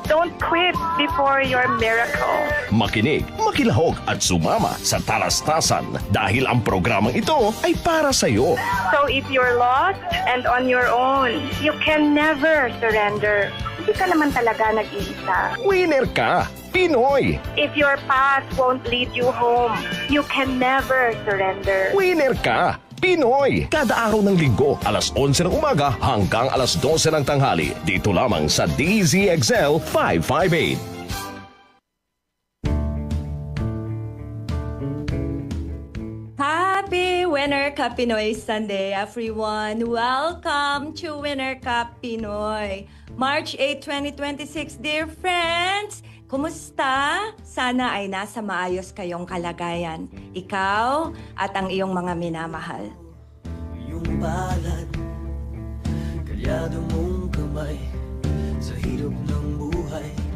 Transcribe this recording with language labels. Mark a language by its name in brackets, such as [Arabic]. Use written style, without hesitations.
[English] Don't quit before your miracle. [Filipino] Makinig, makilahok at sumama sa talastasan dahil ang programang ito ay para sa iyo. [English] So if you're lost and on your own, you can never surrender. [Filipino] Hindi ka naman talaga nag-iisa. Winner ka, Pinoy! [English] If your path won't lead you home, you can never surrender. [Filipino] Winner ka, Pinoy! Kada araw ng linggo, alas 11 ng umaga hanggang alas 12 ng tanghali. Dito lamang sa DZXL 558. [English] Happy Winner Cup Pinoy Sunday, everyone! Welcome to Winner Cup Pinoy. March 8, 2026, dear friends! [Filipino] Kumusta? Sana ay nasa maayos kayong kalagayan. Ikaw at ang iyong mga minamahal. Yung palad, kalyado mong kamay sa hirap ng buhay.